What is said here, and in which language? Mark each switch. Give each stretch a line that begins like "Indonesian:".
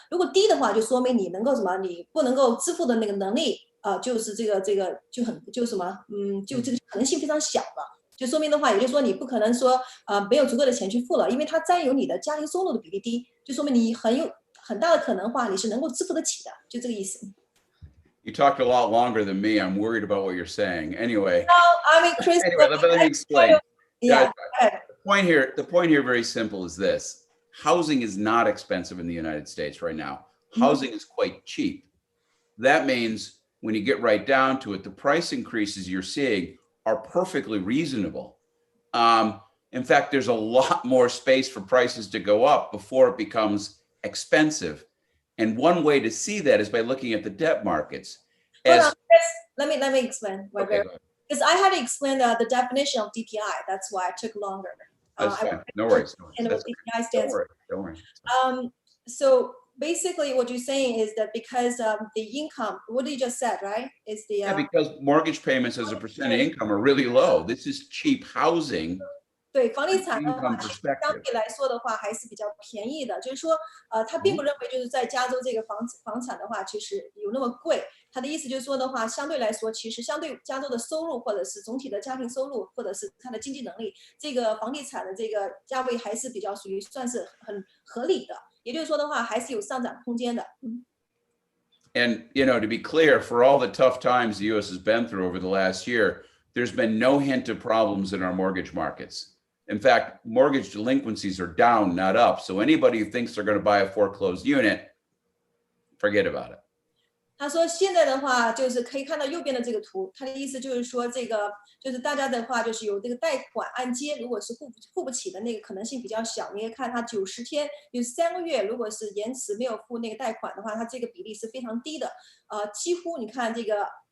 Chinese: 如果低的话，就说明你能够什么，你不能够支付的那个能力，就是这个就什么，就这个可能性非常小了。就说明的话，也就是说你不可能说没有足够的钱去付了，因为它占有你的家庭收入的比例低，就说明你很大的可能话你是能够支付得起的，就这个意思。
English: You talked a lot longer than me. I'm worried about what you're saying. Anyway. No, I mean, Chris. Anyway, let me explain. Yeah. The point here, very simple, is this: housing is not expensive in the United States right now. Housing is quite cheap. That means when you get right down to it, the price increases you're seeing are perfectly reasonable. In fact, there's a lot more space for prices to go up before it becomes expensive. And one way to see that is by looking at the debt markets. Hold on, let me explain. Okay, because I had to explain the definition of DPI. That's why it took longer. That's fine. No worries. And what DPI stands for. Don't worry. So basically, what you're saying is that because the income, what you just said, right? Is the yeah, because mortgage payments as a percent of income are really low. This is cheap housing.
Chinese: 对房地产的话，相对来说的话还是比较便宜的。就是说，他并不认为就是在加州这个房产的话，其实有那么贵。他的意思就是说的话，相对来说，其实相对加州的收入，或者是总体的家庭收入，或者是他的经济能力，这个房地产的这个价位还是比较属于算是很合理的。也就是说的话，还是有上涨空间的。
English: And to be clear, for all the tough times the U.S. has been through over the last year, there's been no hint of problems in our mortgage markets. In fact, mortgage delinquencies are down, not up. So anybody who thinks they're going to buy a foreclosed unit, forget about it.
Chinese: 他说现在的话就是可以看到右边的这个图，他的意思就是说这个就是大家的话就是有这个贷款按揭，如果是付不起的那个可能性比较小，你可以看它90天有3个月，如果是延迟没有付那个贷款的话，它这个比例是非常低的，几乎你看这个。